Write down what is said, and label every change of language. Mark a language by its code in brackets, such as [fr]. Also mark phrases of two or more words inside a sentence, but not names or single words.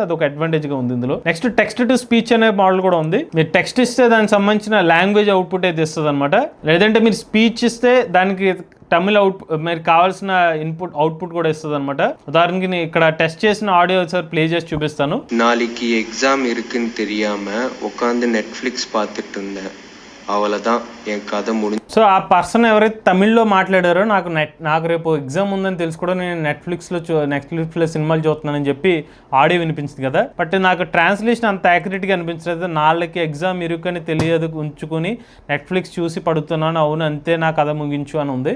[te] అది ఒక అడ్వాంటేజ్గా ఉంది ఇందులో. నెక్స్ట్ [en] text to speech [te] అనే మోడల్ కూడా ఉంది. మీరు టెక్స్ట్ ఇస్తే దానికి సంబంధించిన [en] language output [te] అయితే ఇస్తుంది అనమాట. లేదంటే మీరు స్పీచ్ ఇస్తే దానికి తమిళ్ మీరు కావాల్సిన అవుట్పుట్ కూడా ఇస్తుంది అనమాట. ఉదాహరణకి నేను ఇక్కడ టెస్ట్ చేసిన ఆడియో సార్ ప్లే చేసి చూపిస్తాను. [ta] நாளைக்கு எக்ஸாம் இருக்குன்னு தெரியாம உட்காந்து நெட்ஃப்ளிக்ஸ் பார்த்துட்டு இருந்தேன், அவ்வளோதான் என் கதை முடிஞ்சு. [te] సో ఆ పర్సన్ ఎవరైతే తమిళ్లో మాట్లాడారో నాకు రేపు ఎగ్జామ్ ఉందని తెలుసు కూడా నేను నెట్ఫ్లిక్స్లో సినిమాలు చూస్తున్నానని చెప్పి ఆడియో వినిపించింది కదా. బట్ నాకు ట్రాన్స్లేషన్ అంత యాక్యురేట్గా అనిపించలేదు. నాళ్ళకి ఎగ్జామ్ ఇరుకని తెలియదు ఉంచుకొని నెట్ఫ్లిక్స్ చూసి పడుతున్నాను, అవును అంతే నా కథ ముగించు అని ఉంది.